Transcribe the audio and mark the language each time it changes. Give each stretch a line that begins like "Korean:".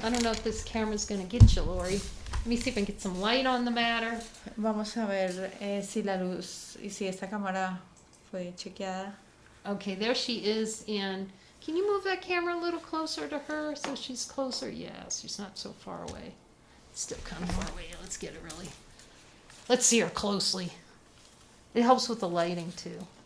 English: I don't know if this camera's going to get you, Lori. Let me see if I can get some light on the matter.
Spanish: Vamos a ver si la luz y si esta cámara fue chequeada.
English: Okay, there she is. And can you move that camera a little closer to her so she's closer? Yeah, she's not so far away. Still kind of far away. Let's get it really. Let's see her closely. It helps with the lighting too.